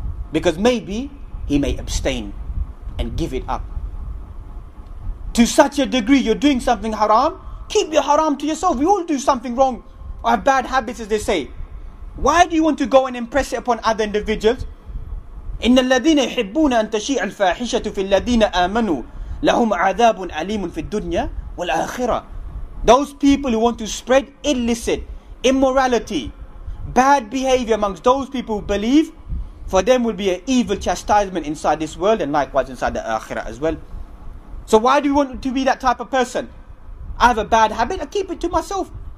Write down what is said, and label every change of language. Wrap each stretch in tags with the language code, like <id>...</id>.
<en>Because maybe he may abstain and give it up. To such a degree you're doing something haram, keep your haram to yourself. We all do something wrong or have bad habits, as they say. Why do you want to go and impress it upon other individuals?</en> <ar>إن الذين يحبون أن تشيع الفاحشة في الذين آمنوا لهم عذاب أليم في الدنيا والآخرة.</ar> <en>Those people who want to spread illicit, immorality, bad behavior amongst those people who believe, for them will be an evil chastisement inside this world and likewise inside the akhirah as well. So why do you want to be that type of person? I have a bad habit, I keep it to myself.</en>